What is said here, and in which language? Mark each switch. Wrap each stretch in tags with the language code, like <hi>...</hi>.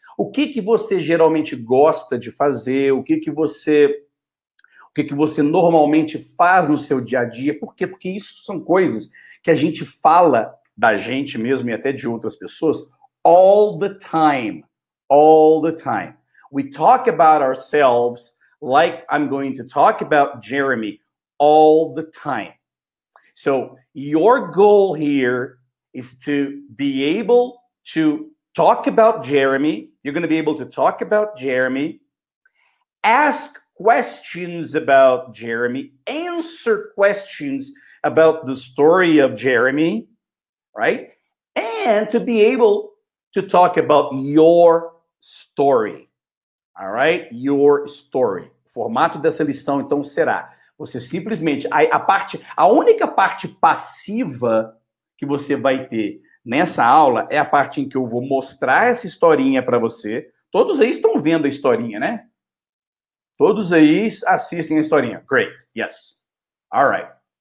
<pt>O que que você geralmente gosta de fazer, o que que você normalmente faz no seu dia a dia. Por quê? Porque isso são coisas que a gente fala da gente mesmo e até de outras pessoas</pt> <en>all the time. All the time. We talk about ourselves like I'm going to talk about Jeremy all the time. So your goal here is to be able to talk about Jeremy. You're going to be able to talk about Jeremy, ask questions about Jeremy, answer questions about the story of Jeremy, right? And to be able to talk about your story, all right? Your story.</en> <pt>O formato dessa lição, então, será você simplesmente... A única parte passiva que você vai ter nessa aula é a parte em que eu vou mostrar essa historinha para você. Todos aí estão vendo a historinha, né? Todos aí assistem a historinha.</pt> <en>Great, yes. All right.</en>